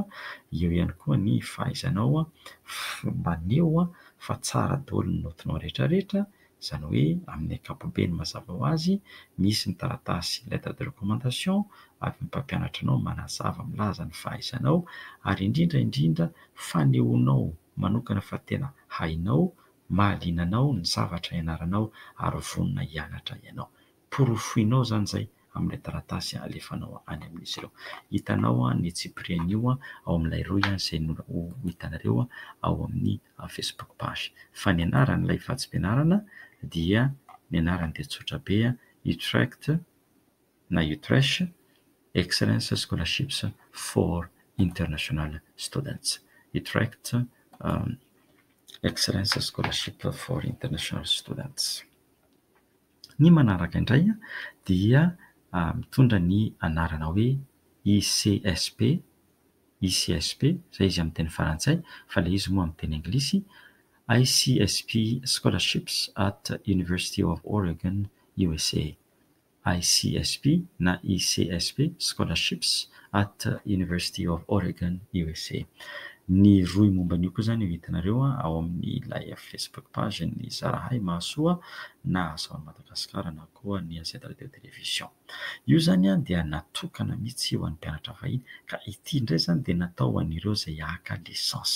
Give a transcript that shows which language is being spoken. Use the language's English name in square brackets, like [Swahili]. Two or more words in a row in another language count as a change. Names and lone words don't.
[Malagasy] eo ihany koa ny fahaizanao maneho fa tsara daholo ny naotinao rehetrarehetra, izany hoe amin'ny ankapobeny mazava ho azy misy ny taratasy [French] lettre de recommandation [Malagasy] avy ny mpampianatra anao manazava milaza ny fahaizanao, ary indrindra fanehoanao manokana fa tena hainao, mahaliana anao ny zavatra ianaranao ary vonona hianatra ianao. Porofoinao zany izay amin'ilay taratasy alefanao any amin'izy ireo. Hitanao ny tsipirian'io ao amin'ilay roy izay ho hitanareo ao amin'ny [English] Facebook page. [Malagasy] Fa ny anaran'ilay fatsim-pianarana dia ny anarany dia tsotra be, Utrecht Excellence Scholarships for International Students. Utrecht Excellence Scholarship for International Students. Ny manaraka indray dia mitondra ny anarana hoe ICSP, izay izy amin'ny teny farantsay, fa ilay izy moa amin'ny teny anglisy, ICSP Scholarships at University of Oregon, USA. ICSP na ICSP Scholarships at University of Oregon, USA. Ny roy momba an'io koa zany hitanareo ao amin'ny ilay [English] Facebook page [Malagasy] ny Zarahay Mahasoa na Asavan'i Madagasikara na koa ny Gazety Radio Télévision. Io zany dia natokana mihitsy ho an'ny mpianatra vahiny, ka ity indray zany dia natao ho an'ireo izay haka lisansa.